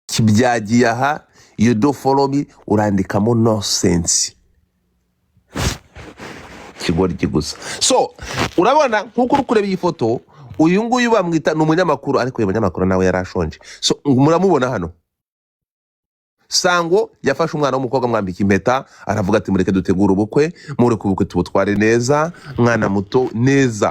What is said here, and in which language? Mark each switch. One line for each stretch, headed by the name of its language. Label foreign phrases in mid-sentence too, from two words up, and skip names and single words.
Kinyarwanda: kibyagiye aha,
English: you do follow me,
Kinyarwanda: urandikamo
English: no sense,
Kinyarwanda: kigoryi gusa. So urabona nkuko uri kureba iyi foto, uyu nguyu bamwita ni umunyamakuru, ariko uyu munyamakuru nawe yarashonje. So muramubona hano, Sango yafashe umwana w'umukobwa mwambika impeta, aravuga ati mureke dutegura ubukwe, mureke ubukwe tubutware neza, mwana muto neza.